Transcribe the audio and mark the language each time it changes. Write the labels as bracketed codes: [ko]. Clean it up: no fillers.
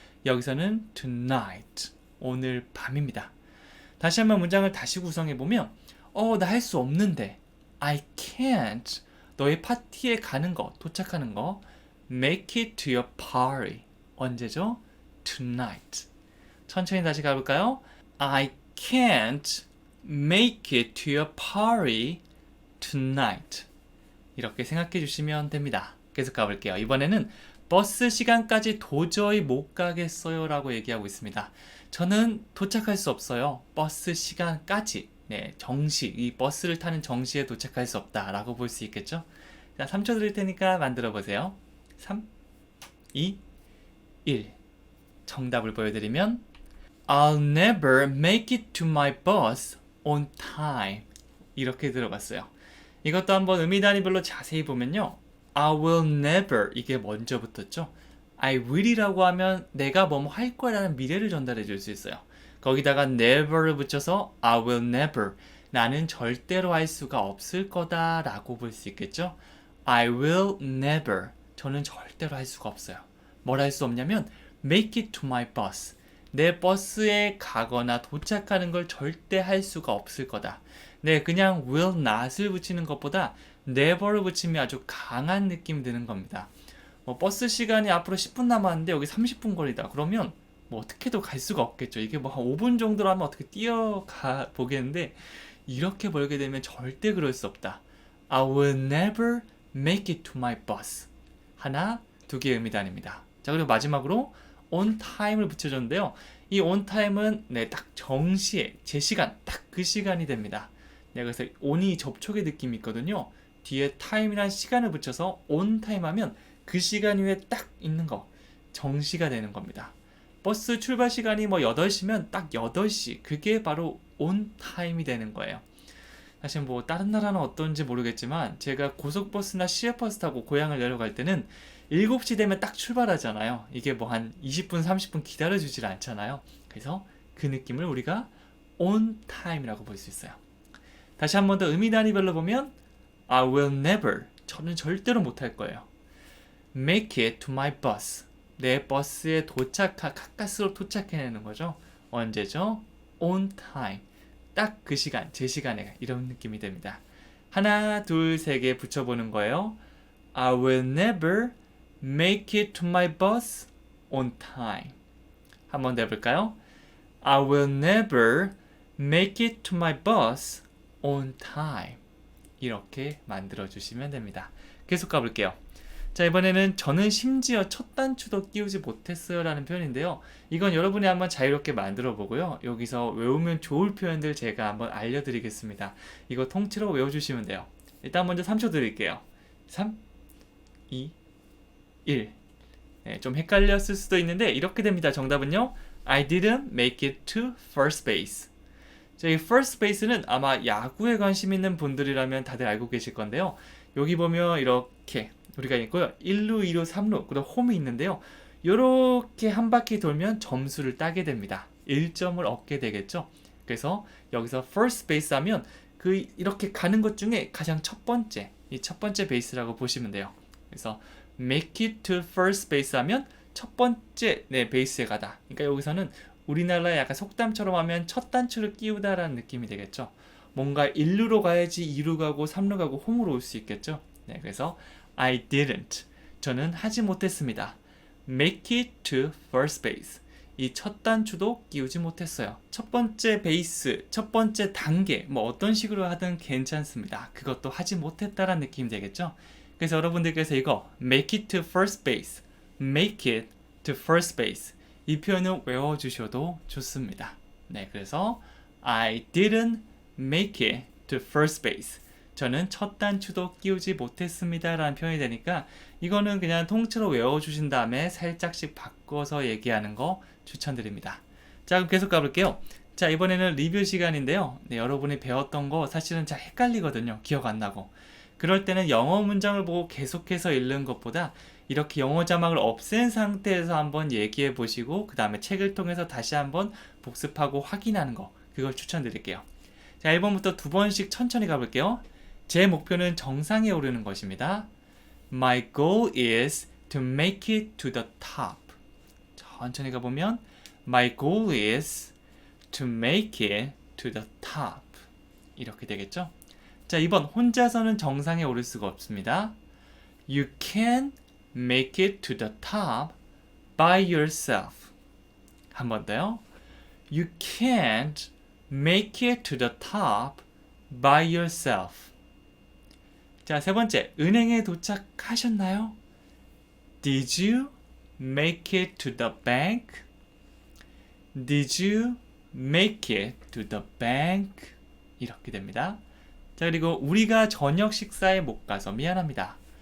[ko] 여기서는 tonight, 오늘 밤입니다. 다시 한번 문장을 다시 구성해보면 나 할 수 없는데 [en] I can't, [ko] 너의 파티에 가는 거, 도착하는 거 [en] make it to your party. [ko] 언제죠? tonight. 천천히 다시 가볼까요? [en] I can't make it to your party tonight. [ko] 이렇게 생각해 주시면 됩니다. 계속 가볼게요. 이번에는 버스 시간까지 도저히 못 가겠어요 라고 얘기하고 있습니다. 저는 도착할 수 없어요. 버스 시간까지. 네, 정시, 이 버스를 타는 정시에 도착할 수 없다 라고 볼 수 있겠죠? 자, 3초 드릴 테니까 만들어 보세요. 3, 2, 1. 정답을 보여드리면 [en] I'll never make it to my bus on time. [ko] 이렇게 들어갔어요. 이것도 한번 의미 단위별로 자세히 보면요. [en] I will never [ko] 이게 먼저 붙었죠. I will이라고 하면 내가 뭐뭐 할 거라는 미래를 전달해 줄 수 있어요. 거기다가 never를 붙여서 [en] I will never [ko] 나는 절대로 할 수가 없을 거다 라고 볼 수 있겠죠. [en] I will never [ko] 저는 절대로 할 수가 없어요. 뭘 할 수 없냐면 [en] make it to my bus [ko] 내 버스에 가거나 도착하는 걸 절대 할 수가 없을 거다. 네, 그냥 [en] will not [ko] 을 붙이는 것보다 never를 붙이면 아주 강한 느낌이 드는 겁니다. 버스 시간이 앞으로 10분 남았는데 여기 30분 거리다. 그러면 어떻게도 갈 수가 없겠죠. 이게 한 5분 정도라면 어떻게 뛰어가 보겠는데 이렇게 벌게 되면 절대 그럴 수 없다. [en] I will never make it to my bus. [ko] 하나, 두 개의 의미단입니다. 자, 그리고 마지막으로 on time을 붙여줬는데요. 이 on time은 딱 정시에, 제 시간, 딱 그 시간이 됩니다. 그래서 on이 접촉의 느낌이 있거든요. 뒤에 time이란 시간을 붙여서 on time 하면 그 시간 위에 딱 있는 거, 정시가 되는 겁니다. 버스 출발 시간이 8시면 딱 8시, 그게 바로 on time이 되는 거예요. 사실 다른 나라는 어떤지 모르겠지만 제가 고속버스나 시외버스 타고 고향을 내려갈 때는 7시 되면 딱 출발하잖아요. 이게 한 20분, 30분 기다려주질 않잖아요. 그래서 그 느낌을 우리가 on time이라고 볼 수 있어요. 다시 한 번 더 의미 단위별로 보면 [en] I will never, [ko] 저는 절대로 못할 거예요. [en] Make it to my bus, [ko] 내 버스에 가까스로 도착해내는 거죠. 언제죠? On time, 딱 그 시간, 제 시간에, 이런 느낌이 됩니다. 하나, 둘, 세 개 붙여보는 거예요. [en] I will never make it to my bus on time. [ko] 한 번 더 해볼까요? [en] I will never make it to my bus on time. [ko] 이렇게 만들어주시면 됩니다. 계속 가볼게요. 자, 이번에는 저는 심지어 첫 단추도 끼우지 못했어요 라는 표현인데요. 이건 여러분이 한번 자유롭게 만들어 보고요. 여기서 외우면 좋을 표현들 제가 한번 알려드리겠습니다. 이거 통째로 외워주시면 돼요. 일단 먼저 3초 드릴게요. 3, 2, 1. 네, 좀 헷갈렸을 수도 있는데 이렇게 됩니다. 정답은요. [en] I didn't make it to first base. [ko] 자, 이 first base는 아마 야구에 관심 있는 분들이라면 다들 알고 계실 건데요. 여기 보면 이렇게 우리가 있고요. 1루, 2루, 3루, 그리고 홈이 있는데요. 이렇게 한 바퀴 돌면 점수를 따게 됩니다. 1점을 얻게 되겠죠. 그래서 여기서 first base 하면 이렇게 가는 것 중에 가장 첫 번째, 이 첫 번째 베이스라고 보시면 돼요. 그래서 make it to first base 하면 첫 번째 베이스에 가다. 그러니까 여기서는 우리나라의 약간 속담처럼 하면 첫 단추를 끼우다라는 느낌이 되겠죠. 뭔가 1루로 가야지 2루 가고 3루 가고 홈으로 올 수 있겠죠. 네, 그래서 [en] I didn't, [ko] 저는 하지 못했습니다. [en] make it to first base, [ko] 이 첫 단추도 끼우지 못했어요. 첫 번째 베이스, 첫 번째 단계, 어떤 식으로 하든 괜찮습니다. 그것도 하지 못했다라는 느낌이 되겠죠. 그래서 여러분들께서 이거 [en] make it to first base, [ko] make it to first base, 이 표현을 외워주셔도 좋습니다. 네, 그래서 [en] I didn't make it to first base, [ko] 저는 첫 단추도 끼우지 못했습니다 라는 표현이 되니까 이거는 그냥 통째로 외워주신 다음에 살짝씩 바꿔서 얘기하는 거 추천드립니다. 자, 그럼 계속 가볼게요. 자, 이번에는 리뷰 시간인데요. 네, 여러분이 배웠던 거 사실은 잘 헷갈리거든요. 기억 안 나고. 그럴 때는 영어 문장을 보고 계속해서 읽는 것보다 이렇게 영어 자막을 없앤 상태에서 한번 얘기해 보시고 그 다음에 책을 통해서 다시 한번 복습하고 확인하는 거, 그걸 추천드릴게요. 자, 1번부터 2번씩 천천히 가볼게요. 제 목표는 정상에 오르는 것입니다. [en] My goal is to make it to the top. [ko] 천천히 가보면 [en] My goal is to make it to the top. [ko] 이렇게 되겠죠? 자, 2번 혼자서는 정상에 오를 수가 없습니다. [en] You can make it to the top by yourself. [ko] 한 번 더요. [en] You can't make it to the top by yourself. [ko] 자, 세 번째, 은행에 도착하셨나요? [en] Did you make it to the bank? Did you make it to the bank? [ko] 이렇게 됩니다. 자, 그리고 우리가 저녁 식사에 못 가서 미안합니다.